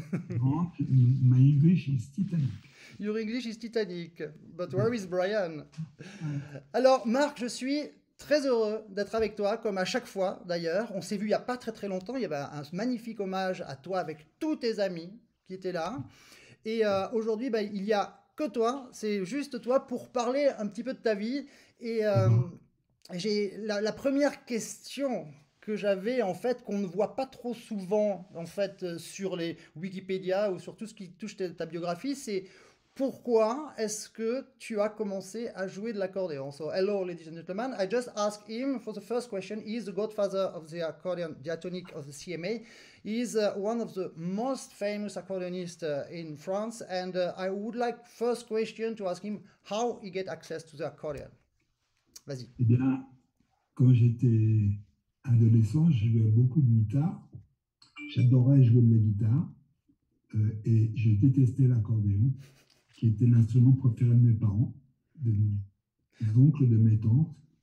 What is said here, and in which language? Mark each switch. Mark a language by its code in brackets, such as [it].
[en] No, my English is Titanic. Your English is Titanic. But where is Brian? [fr] Alors, Marc, je suis très heureux d'être avec toi, comme à chaque fois d'ailleurs. On s'est vu il n'y a pas très longtemps. Il y avait un magnifique hommage à toi avec tous tes amis qui étaient là. Et aujourd'hui, il n'y a que toi, c'est juste toi pour parler un petit peu de ta vie. Et j'ai la première question que j'avais, en fait, qu'on ne voit pas trop souvent, en fait, sur les Wikipédia ou sur tout ce qui touche ta biographie, c'est pourquoi est-ce que tu as commencé à jouer de l'accordéon? [en] So, hello, ladies and gentlemen. I just asked him for the first question. He is the godfather of the accordion diatonic of the CMA. He is one of the most famous accordionists in France. And I would like first question to ask him how he get access to the accordion. [fr] Vas-y. Eh bien, quand j'étais adolescent, je jouais beaucoup de guitare. J'adorais jouer de la guitare. Et je détestais l'accordéon, qui était l'instrument préféré de mes parents, de mes oncles, de mes tantes.